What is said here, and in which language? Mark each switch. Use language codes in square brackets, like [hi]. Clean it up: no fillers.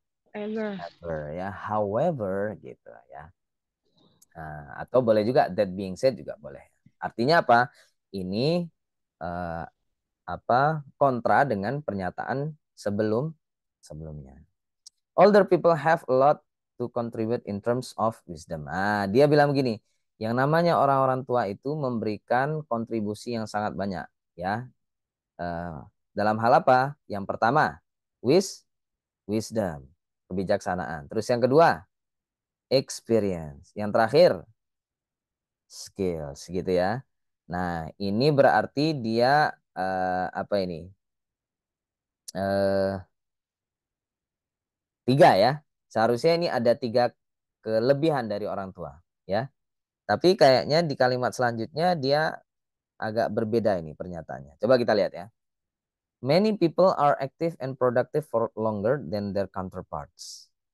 [en] ever. [id] however gitu ya. Nah, atau boleh juga [en] that being said [id] juga boleh. Artinya apa? Ini eh, kontra dengan pernyataan sebelumnya. [en] Older people have a lot to contribute in terms of wisdom. [id] Dia bilang begini, yang namanya orang-orang tua itu memberikan kontribusi yang sangat banyak, ya. Dalam hal apa? Yang pertama, wisdom, kebijaksanaan. Terus yang kedua, experience. Yang terakhir, skills, gitu ya. Nah, ini berarti dia apa ini? 3 ya. Seharusnya ini ada 3 kelebihan dari orang tua, ya. Tapi kayaknya di kalimat selanjutnya dia agak berbeda ini pernyataannya. Coba kita lihat ya. [en] Many people are active and productive for longer than their counterparts.